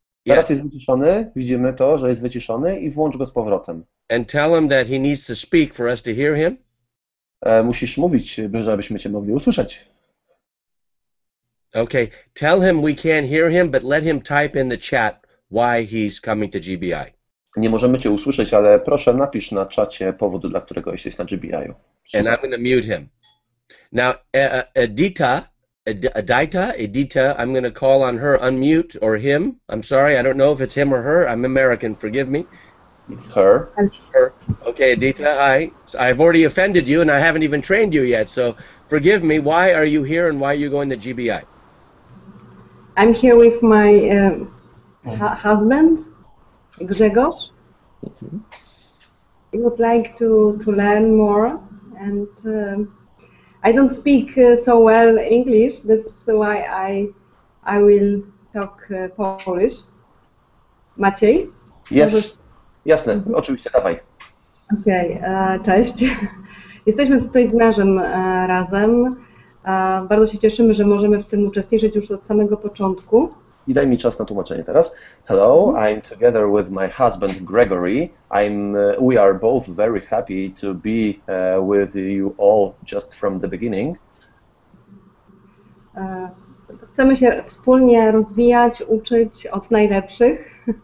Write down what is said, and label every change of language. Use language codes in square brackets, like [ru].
[pl] Teraz jest wyciszony, widzimy to, że jest wyciszony, i włącz go z powrotem. [en] and tell him that he needs to speak for us to hear him. Musisz mówić, żebyśmy cię mogli usłyszeć. Okay, tell him we can't hear him, but let him type in the chat why he's coming to GBI. Nie możemy cię usłyszeć, ale proszę napisz na czacie powód, dla którego jesteś na GBI-u. And I'm going to mute him. Now, Edita, I'm going to call on her, unmute, or him. I'm sorry, I don't know if it's him or her. I'm American, forgive me. It's her. Her. Okay, Edita, hi. So I've already offended you, and I haven't even trained you yet, so forgive me. Why are you here, and why are you going to GBI? I'm here with my husband, Grzegorz. I would like to learn more, and I don't speak so well English. That's why I will talk Polish. Maciej? Yes. [pl] Jasne, oczywiście, dawaj. Okej, cześć. Jesteśmy tutaj z mężem razem. Bardzo się cieszymy, że możemy w tym uczestniczyć już od samego początku. I daj mi czas na tłumaczenie teraz. [en] Hello, I'm together with my husband Gregory. We are both very happy to be with you all just from the beginning. [pl] Chcemy się wspólnie rozwijać, uczyć od najlepszych.